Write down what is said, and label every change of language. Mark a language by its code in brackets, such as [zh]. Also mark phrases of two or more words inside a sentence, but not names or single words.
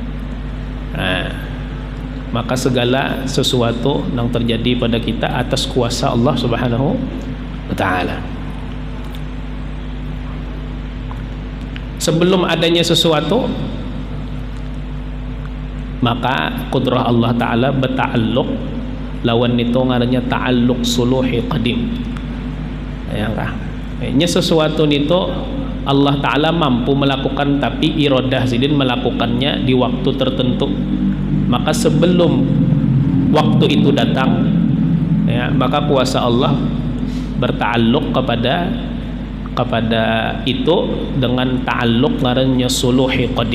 [id] Maka segala sesuatu yang terjadi pada kita atas kuasa Allah [ar] سبحانه وتعالى. [bjn] Sebelum adanya sesuatu, maka kudrah Allah Ta'ala berta'alluq lawan itu ngarannya [ar] تعلق صلوحي قديم. [bjn] Ya kah? Ini sesuatu itu Allah Ta'ala mampu melakukan, tapi iradah sidin melakukannya di waktu tertentu. Maka sebelum waktu itu datang, ya, maka kuasa Allah berta'alluq kepada itu dengan ta'alluq ngarannya [ar] صلوحي قديم.